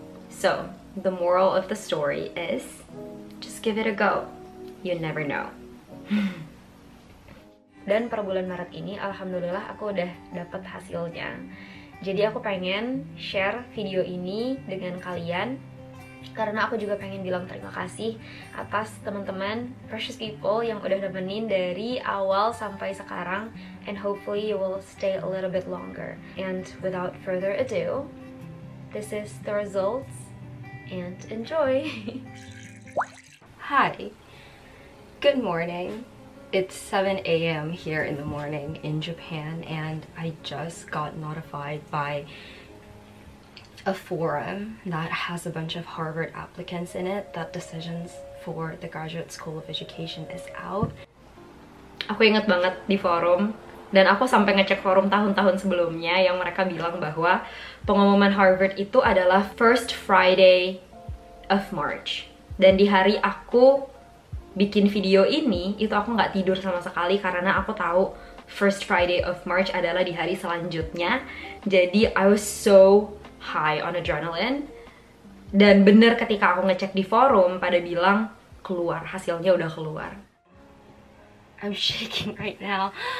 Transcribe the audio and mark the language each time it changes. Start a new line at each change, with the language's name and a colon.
English: So, the moral of the story is just give it a go. You never know.
Indonesian: Dan per bulan Maret ini, alhamdulillah aku udah dapet hasilnya. Jadi aku pengen share video ini dengan kalian, karena aku juga pengen bilang terima kasih atas teman-teman precious people yang udah nemenin dari awal sampai sekarang,
English: and hopefully you will stay a little bit longer. And without further ado, this is the results, and enjoy. Hi, good morning. It's 7 a.m. here in the morning in Japan, and I just got notified by a forum that has a bunch of Harvard applicants in it that decisions for the Graduate School of Education is out.
Indonesian: Aku inget banget di forum, dan aku sampai ngecek forum tahun-tahun sebelumnya yang mereka bilang bahwa pengumuman Harvard itu adalah
English: first Friday of March.
Indonesian: Dan di hari aku bikin video ini, itu aku nggak tidur sama sekali karena aku tahu
English: first Friday of March
Indonesian: adalah di hari selanjutnya. Jadi
English: I was so high on adrenaline.
Indonesian: Dan bener ketika aku ngecek di forum, pada bilang keluar, hasilnya udah keluar.
English: I'm shaking right now.